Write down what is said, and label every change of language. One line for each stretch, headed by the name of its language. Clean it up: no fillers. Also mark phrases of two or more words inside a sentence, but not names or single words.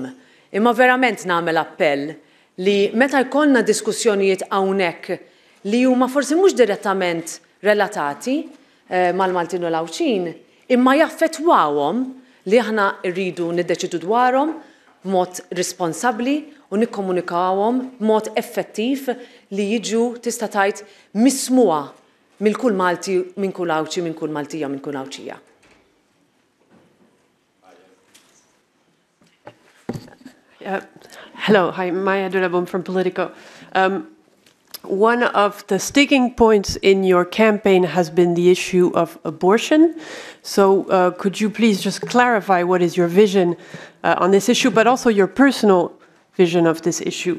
Maltese: Imma verament nagħmel appell li meta jkollna diskussjonijiet hawnhekk li huma forsi mhux direttament relatati mal-Maltin u l-Awċin, imma jaffettwawhom li aħna rridu niddeċidu dwarhom b'mod responsabbli u nikkomunikawhom b'mod effettiv li jiġu tista' tgħid mismuha minn kull Malti, minn kull Awċi, minn kull Maltija, minn kull Awċija.
English: Hello, hi, Maya Durabum from Politico. One of the sticking points in your campaign has been the issue of abortion. So could you please just clarify what is your vision on this issue, but also your personal vision of this issue?